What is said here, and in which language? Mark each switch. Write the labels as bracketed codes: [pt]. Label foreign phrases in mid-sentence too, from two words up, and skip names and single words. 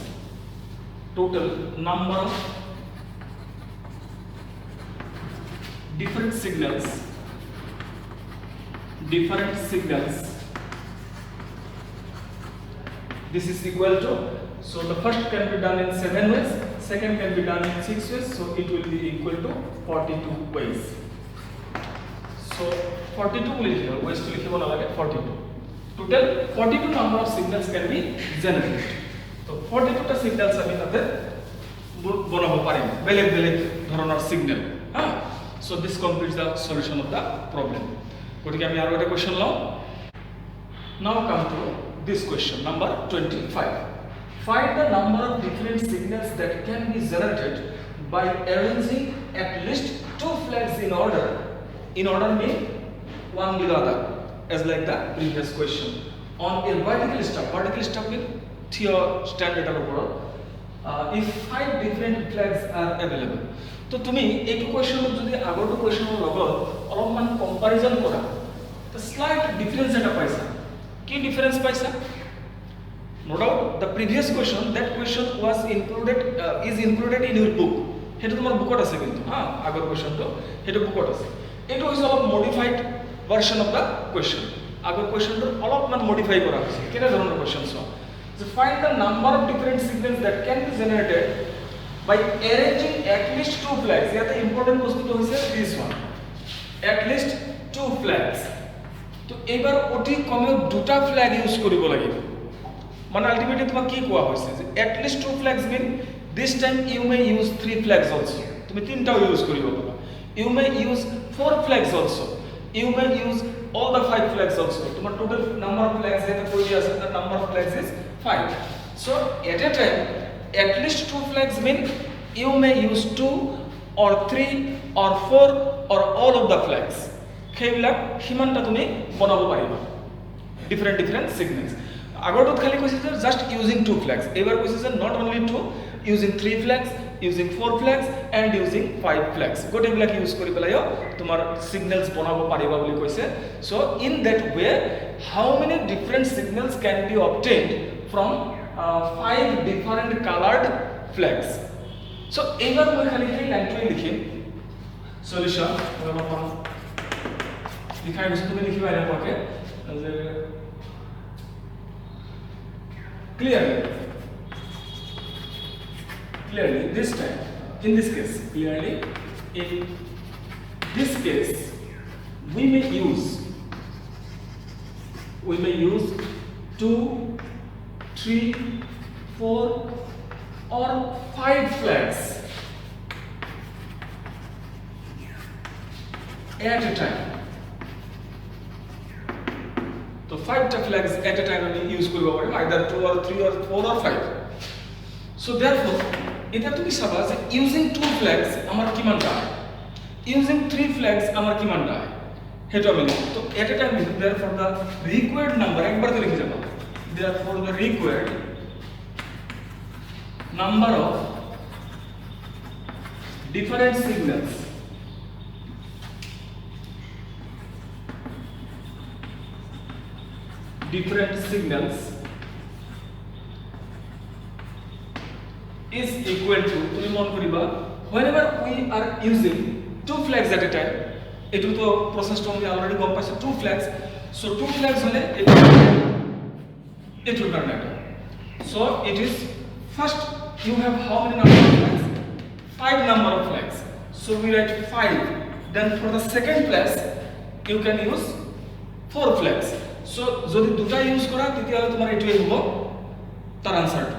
[en] different signals this is equal to so the first can be done in 7 ways second can be done in 6 ways so it will be equal to 42 ways so 42 will here ways to [as] লিখিব নালাগে [en] 42 total 42 number of signals can be generated so 42 ta signals [as] আমি তাতে বনাব পাৰিম বেলেগ ধৰণৰ [en] signal so this completes the solution of the problem [as] গতিকে আমি আৰু এটা কোৱেশ্চন লওঁ [en] now come to this question number 25 find the number of different signals that can be generated by arranging at least 2 flags in order mean one below other as like the previous question on a vertical stack mean theo standard er upor if 5 different flags are available [as] তো তুমি এইটো কোৱেশ্চনত যদি আগৰটো কোৱেশ্চনৰ লগত অলপমান কম্পাৰিজন কৰা তো স্লাইট ডিফারেন্স এটা পাইছা কি ডিফারেন্স পাইছা [en] no doubt the previous question that question was included is included in your book [as] হেতু তোমাৰ বুকত আছে কিন্তু আগৰ কোৱেশ্চনটো হেতু বুকত আছে এটো হৈছে অলপ [en] modified version of the question [as] আগৰ কোৱেশ্চনটো অলপমান মডিফাই কৰা হৈছে কেনে ধৰণৰ কোৱেশ্চন [en] so find the number of different signals that can be generated by arranging at least 2 flags [as] ইয়াতে ইম্পর্টেন্ট বস্তুটো হৈছে [en] this one at least 2 flags [as] তো এবাৰ অতি কমেও দুটা ফ্ল্যাগ ইউজ কৰিব লাগিব মানে আলটিমেটলি তোমাক কি কোৱা হৈছে যে [en] at least 2 flags mean this time you may use 3 flags also [as] তুমি তিনটাও ইউজ কৰিব পাৰা [en] you may use 4 flags also you may use all the 5 flags also [as] তোমার total [en] number of flags [as] যেটা কই দিয়া আছে [en] the number of flags is 5 so at a time at least 2 flags mean you may use 2 or 3 or 4 or all of the flags [as] সেইবিলাক হিমানটা তুমি বনাব পাৰিবা [en] different signals [as] আগৰটোত খালি কৈছে যে [en] just using 2 flags [as] এবাৰ কৈছে যে [en] not only 2 using 3 flags using 4 flags and using 5 flags [as] গোটেইবিলাক ইউজ কৰি পেলাইও তোমাৰ signals বনাব পাৰিবা বুলি কৈছে [en] so in that way how many different signals can be obtained from [as] 5 [en] different colored flags so [as] এবাৰ মই খালি এই লাইনটো লিখিম সলিউশন লিখাই গৈছে তুমি লিখিবা এনেকুৱাকে যে [en] clearly this time in this case we may use 2 3 4 or 5 flags at a time so 5 flags at a time we use [as] কৰিব পাৰিম [en] either 2 or 3 or 4 or 5 so therefore [as] এটা তুমি চাবা যে [en] using 2 flags [as] আমার কিমান হয় [en] using 3 flags [as] আমার কিমান হয় হেতু আমি তো [en] at a time therefore the required number [as] একবার তো লিখে যাবা [en] therefore the required number of different signals is equal to, [as] তুমি মন কৰিবা, [en] whenever we are using two flags at a time, [as] এটো তো প্রসেসটো আমি অলরেডি গম পাইছো, [en] two flags, so two flags হলে [as] এটোর কারণে এটা, [en] so it is first you have how many number of flags? 5 number of flags, so we write 5, then for the second place you can use 4 flags, so [as] যদি দুটা ইউজ করা তেতিয়াহলে তোমার এটোই হ'ব তার আনসারটা।